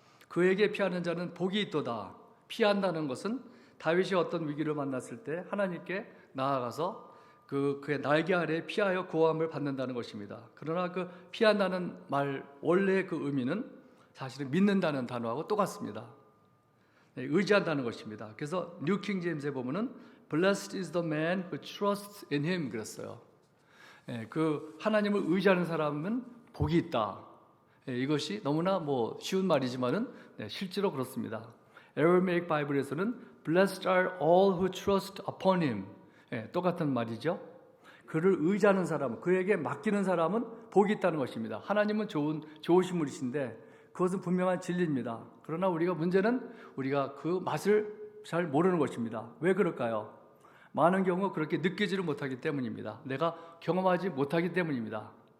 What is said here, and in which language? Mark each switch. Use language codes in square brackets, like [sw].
[ko] 그에게 피하는 자는 복이 있도다. 피한다는 것은 다윗이 어떤 위기를 만났을 때 하나님께 나아가서 그의 날개 아래 피하여 구함을 받는다는 것입니다. 그러나 그 피한다는 말 원래의 그 의미는 사실은 믿는다는 단어하고 똑같습니다. 의지한다는 것입니다. 그래서 뉴 킹 제임스에 보면은 [en] Blessed is the man who trusts in him [ko] 그랬어요. 그 하나님을 의지하는 사람은 복이 있다. 이것이 너무나 쉬운 말이지만은 실제로 그렇습니다. [en] 에러메이크 바이블에서는 Blessed are all who trust upon him. [ko] 똑같은 말이죠. 그를 의지하는 사람, 그에게 맡기는 사람은 복이 있다는 것입니다. 하나님은 좋으신 분이신데 그것은 분명한 진리입니다. 그러나 문제는 우리가 그 맛을 잘 모르는 것입니다. 왜 그럴까요? 많은 경우 그렇게 느끼지를 못하기 때문입니다. 내가 경험하지 못하기 때문입니다.